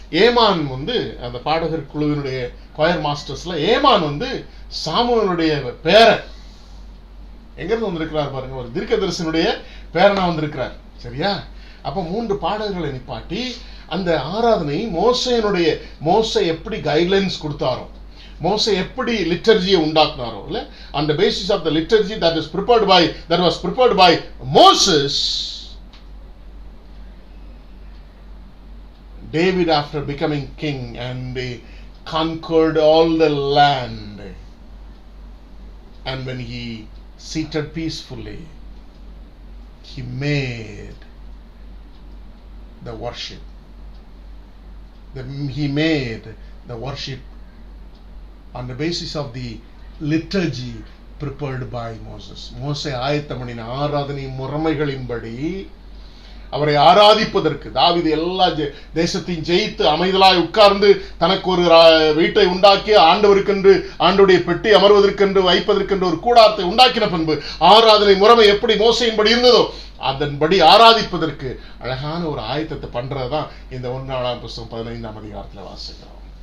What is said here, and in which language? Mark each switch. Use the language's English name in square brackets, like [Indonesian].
[Tamil] ஏமான் அந்த பாடகர் குழுவினுடைய கொயர் மாஸ்டர்ஸ்ல ஏமான் சாமுவேலுடைய பேரன். எங்கிருந்து வந்திருக்கிறார் பாருங்க, ஒரு தீர்க்கதரிசனுடைய பேரனா வந்திருக்கிறார். சரியா? அப்ப 3 பாடகர்களை நிப்பாட்டி அந்த ஆராதனை மோசே எப்படி கைட்லைன்ஸ் கொடுத்தாரோ, மோசே எப்படி லிட்டர்ஜியை உண்டாக்குனாரோ, இல்ல, [English] on the basis of the liturgy that was prepared by Moses, David, after becoming king and he conquered all the land, and when he seated peacefully, he made the worship. He made the worship on the basis of the liturgy prepared by Moses. [Tamil] மோசே ஆயத்தம் பண்ணின ஆராதனை முறைமைகளின்படி அவரை ஆராதிப்பதற்கு தாவீது எல்லா தேசத்தையும் ஜெயித்து அமைதலாய் உட்கார்ந்து தனக்கு ஒரு வீட்டை உண்டாக்கி ஆண்டவருடைய பெட்டி அமர்வதற்கென்று வைப்பதற்கென்று ஒரு கூடாரத்தை உண்டாக்கின பின்பு ஆராதனை முறைமை எப்படி மோசையின்படி இருந்ததோ அதன்படி ஆராதிப்பதற்கு அழகான ஒரு ஆயத்தத்தை பண்றதுதான் இந்த 1 நாளாம் புஸ்தகம் 15ஆம் அதிகாரத்தில் வாசிக்கிறோம்.